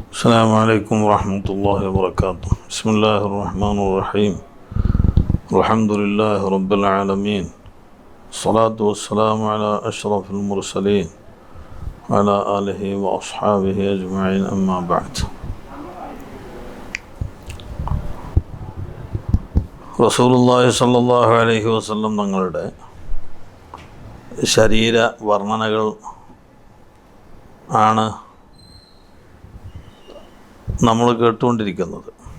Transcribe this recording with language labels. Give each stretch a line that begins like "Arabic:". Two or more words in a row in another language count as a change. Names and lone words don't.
Arabic: السلام عليكم ورحمة الله وبركاته. بسم الله الرحمن الرحيم. الحمد لله رب العالمين. الصلاة والسلام على أشرف المرسلين وعلى آله وأصحابه أجمعين. أما بعد. رسول الله صلى الله عليه وسلم
Malayalam: തങ്ങളുടെ ശരീര വർണ്ണനകൾ ആണ് നമ്മൾ കേട്ടുകൊണ്ടിരിക്കുന്നത്.